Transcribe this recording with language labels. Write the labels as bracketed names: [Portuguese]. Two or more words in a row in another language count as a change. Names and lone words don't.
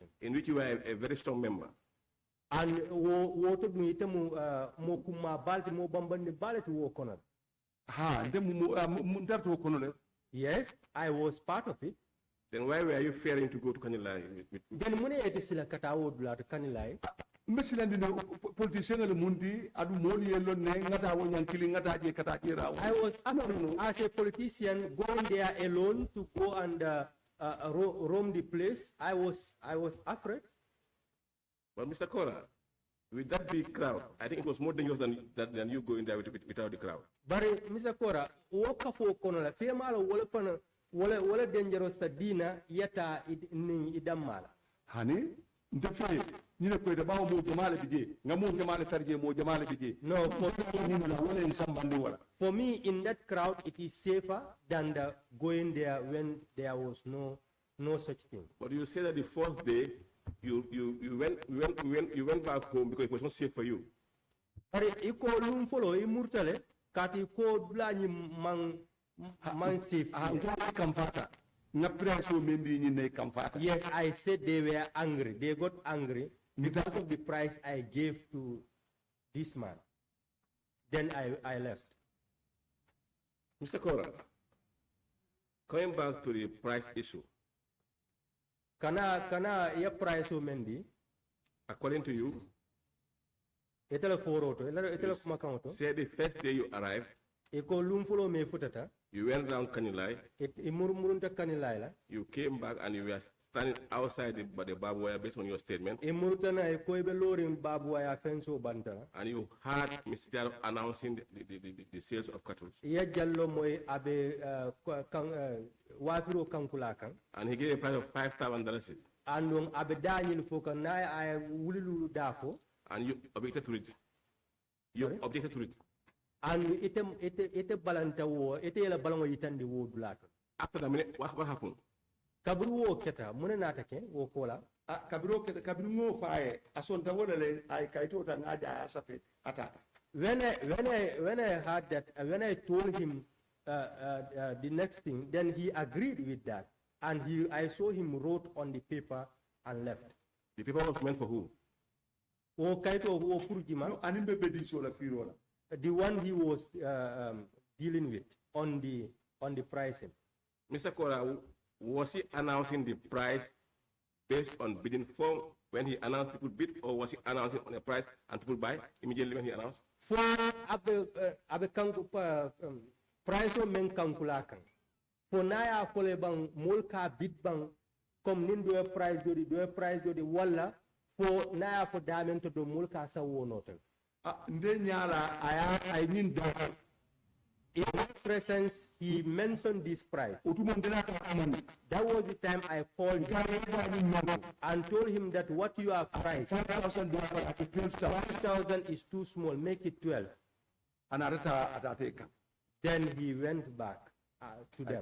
[English] In which you were a very strong member. And yes, I was part of it. Then why were you fearing to go to Kanilai? [Mandingo] Then mune ete sila katawo dula to Kanilai. Politician mundi adu moli yelo ne ngata wo nyankili ngata je kata jira. [English] I was as a politician going there alone to go and roam the place. I was afraid. But Mr. Kora, with that big crowd, I think it was more dangerous than you going there without the crowd. [Mandingo] But Mr. Kora, woka fo kono la fema la wala pana wala dangerous ta dina yata idamala. Hani ndefe nyine ko da bawo mo jamale bije ngamo jamale tarje mo jamale bije. [English] No, for me in that crowd it is safer than going there when there was no such thing. But you say that the first day you went back home because it was not safe for you. [Mandingo] But iko lum follow imurtale kati ko blani man safe. [English] Yes, I said they were angry. They got angry because of the price I gave to this man. Then I left. Mr. Kora, coming back to the price issue. [Mandingo] Kana ya price o mendi. [English] According to you, say the first day you arrived, you went around Kanilai, you came back and you were standing outside the barbed wire based on your statement, and you heard Mr. Jaro announcing the sales of cattle. And he gave a price of $5,000. And you objected to it. You objected to it. [Mandingo] And it balanta wo ite la balango yitandi wo dulato. [English] After the minute, what happened? [Mandingo] Kabru wo keta mune natake wo kola. Kabru keta kabru ngo fae asonta wodale ay kaito ta ngaja asate atata. [English] When I heard that, when I told him the next thing, then he agreed with that, and I saw him wrote on the paper and left. The paper was meant for who? [Mandingo] O kaito wo furjima. No, animbe bedi sola firola. [English] The one he was dealing with on the pricing. Mr. Kora, was he announcing the price based on bidding form when he announced people bid, or was he announcing on a price and people buy immediately when he announced? [Mandingo] For abe price o men kankulakan. For naya fole bang molka bid bang kom nin do price jodi wala po na po damen to do mulka sa wonotel. Nde nyala ay nin da. [English] In my presence, he mentioned this price. That was the time I called him and told him that what you are priced, 5,000 is too small, make it 12. Then he went back to them.